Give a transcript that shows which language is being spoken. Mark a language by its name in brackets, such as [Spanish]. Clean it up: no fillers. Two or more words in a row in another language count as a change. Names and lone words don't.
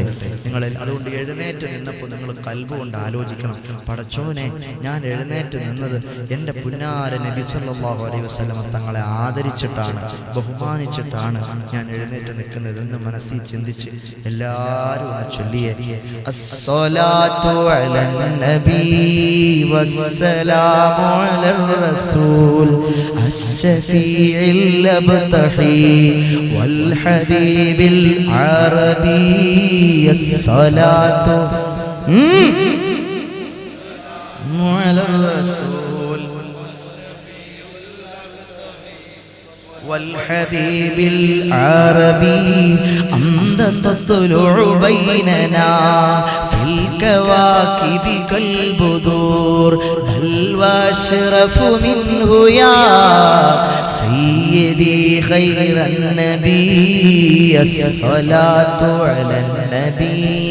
[Malayalam] അതുകൊണ്ട് എഴുന്നേറ്റ് നിന്നപ്പോൾ നിങ്ങൾ കൽബ് കൊണ്ട് ആലോചിക്കണം, പടച്ചോനെ, ഞാൻ എഴുന്നേറ്റ് നിന്നത് എൻ്റെ പുന്നാര നബി [Arabic] صلى الله عليه وسلم [Malayalam] തങ്ങളെ ആദരിച്ചിട്ടാണ്, ബഹുമാനിച്ചിട്ടാണ് ഞാൻ എഴുന്നേറ്റ് നിൽക്കുന്നതെന്ന് മനസ്സിൽ ചിന്തിച്ച് എല്ലാവരും ഒന്ന് ചൊല്ലിയേ. [Arabic] الصلاة على النبي والسلام على الرسول الشفيع الأبتحي والحبيب العربي الصلاة على الرسول والحبيب العربي أنت تطلع بيننا في الكواكب كالبدور بل واشرف منه يا سيدي خير النبي الصلاة على النبي.